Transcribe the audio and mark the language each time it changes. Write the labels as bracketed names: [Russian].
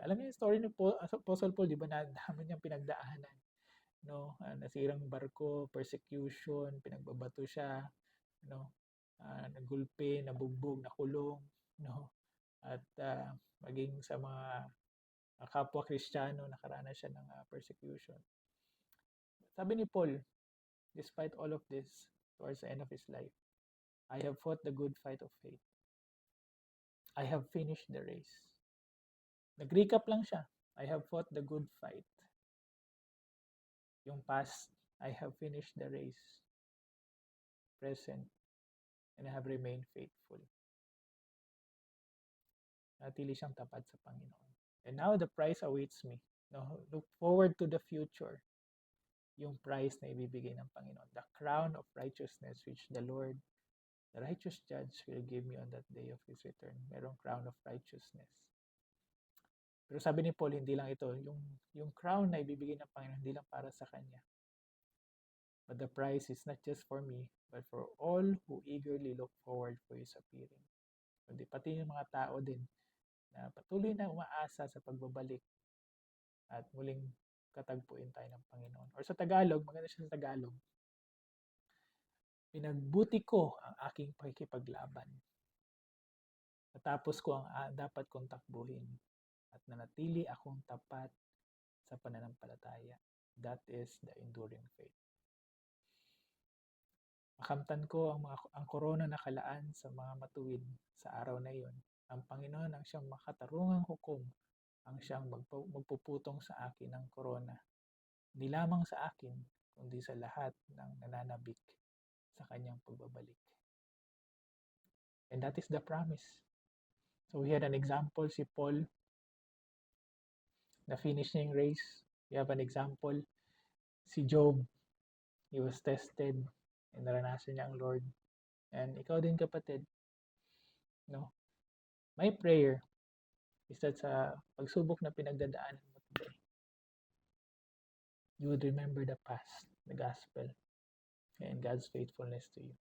[Filipino] Alam niyo yung story ni Apostle Paul, di ba, na dami niyang pinagdaanan. No? Nasirang barko, persecution, pinagbabato siya, no? Nagulpi, nabugbog, nakulong, no? At maging sa mga kapwa Kristiyano, nakaranas siya ng persecution. Sabi ni Paul, [English] despite all of this, towards the end of his life, I have fought the good fight of faith. I have finished the race. [Filipino] Nag-recap lang siya. [English] I have fought the good fight. Yung past, I have finished the race. Present, and I have remained faithful. [Filipino] Natili siyang tapat sa Panginoon. [English] And now the prize awaits me. No, look forward to the future. [Filipino] Yung prize na ibibigay ng Panginoon. [English] The crown of righteousness which the Lord, the righteous judge, will give me on that day of His return. [Filipino] Merong [English] crown of righteousness. [Filipino] Pero sabi ni Paul, hindi lang ito. Yung crown na ibibigay ng Panginoon, hindi lang para sa Kanya. [English] But the prize is not just for me, but for all who eagerly look forward for His appearing. [Filipino] Kundi pati yung mga tao din na patuloy na umaasa sa pagbabalik at muling katagpuin tayo ng Panginoon. Or sa Tagalog, maganda siya sa Tagalog, pinagbuti ko ang aking pakikipaglaban. Natapos ko ang dapat kong takbuhin. at nanatili akong tapat sa pananampalataya. [English] That is the enduring faith. [Filipino] Makamtan ko ang korona na kalaan sa mga matuwid sa araw na iyon. Ang Panginoon ang siyang makatarungang hukom, ang siyang magpuputong sa akin ng korona. Hindi lamang sa akin, kundi sa lahat ng nananabik sa kanyang pagbabalik. [English] And that is the promise. So we had an example, si Paul, [Filipino] na finish niya yung race. [English] We have an example, si Job, he was tested and [Filipino] naranasan niya ang Lord. [English] And [Filipino] ikaw din, kapatid, no? [English] My prayer is that [Filipino] sa pagsubok na pinagdadaanan mo [English] today, you would remember the past, the gospel, and God's faithfulness to you.